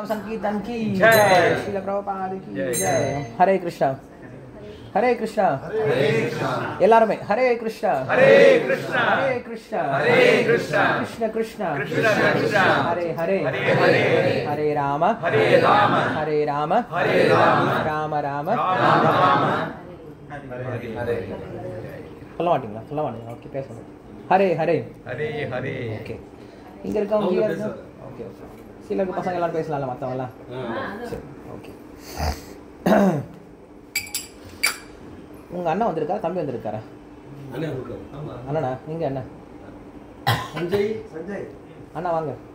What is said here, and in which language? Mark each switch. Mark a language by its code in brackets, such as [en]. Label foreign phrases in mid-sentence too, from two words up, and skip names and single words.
[hi] संकीर्तन की जय, श्रील प्रभुपाद की जय। [ta] हरे कृष्णा हरे कृष्णा எல்லாரும் ஹரே கிருஷ்ணா ஹரே கிருஷ்ணா ஹரே கிருஷ்ணா ஹரே கிருஷ்ணா கிருஷ்ண கிருஷ்ணா கிருஷ்ண கிருஷ்ணா ஹரே ஹரே ஹரே ராம ஹரே ராம ஹரே ராம ஹரே ராம ராம ராம ராம ஹரே சொல்ல மாட்டீங்களா ஓகே பேசணும் ஹரே ஹரே ஹரே ஹரே ஓகே இங்க இருக்கவங்க ஓகே சில பசங்க எல்லாரும் பேசலாம்ல மத்தவங்க எல்லாம் சரி ஓகே உங்க அண்ணா வந்திருக்காரா தம்பி வந்திருக்காரா அண்ணா நீங்க அண்ணா சஞ்சய் அண்ணா வாங்க